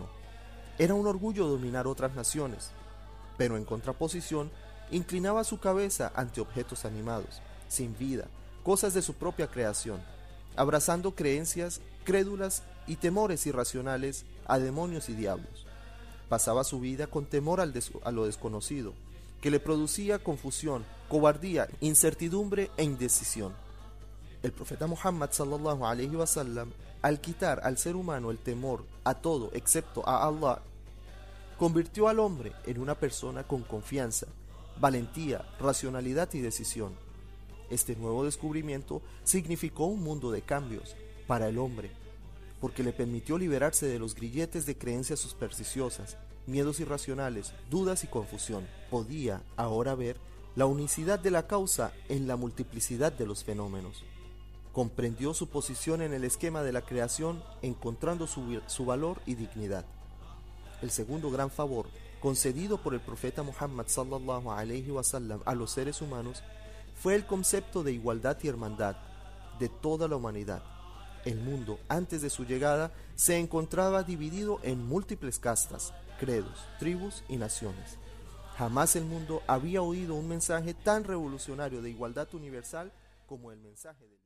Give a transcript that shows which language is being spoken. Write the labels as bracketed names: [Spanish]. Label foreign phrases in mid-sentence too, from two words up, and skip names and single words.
[Spanish] Era un orgullo dominar otras naciones, pero en contraposición inclinaba su cabeza ante objetos animados, sin vida, cosas de su propia creación, abrazando creencias crédulas y temores irracionales a demonios y diablos. Pasaba su vida con temor a lo desconocido, que le producía confusión, cobardía, incertidumbre e indecisión. El profeta Muhammad [Arabic] صلى الله عليه وسلم, [Spanish] al quitar al ser humano el temor a todo excepto a Allah, convirtió al hombre en una persona con confianza, valentía, racionalidad y decisión. Este nuevo descubrimiento significó un mundo de cambios para el hombre, porque le permitió liberarse de los grilletes de creencias supersticiosas, miedos irracionales, dudas y confusión. Podía ahora ver la unicidad de la causa en la multiplicidad de los fenómenos. Comprendió su posición en el esquema de la creación, encontrando su valor y dignidad. El segundo gran favor concedido por el profeta Muhammad [Arabic] صلى الله عليه وسلم [Spanish] a los seres humanos fue el concepto de igualdad y hermandad de toda la humanidad. El mundo, antes de su llegada, se encontraba dividido en múltiples castas, credos, tribus y naciones. Jamás el mundo había oído un mensaje tan revolucionario de igualdad universal como el mensaje del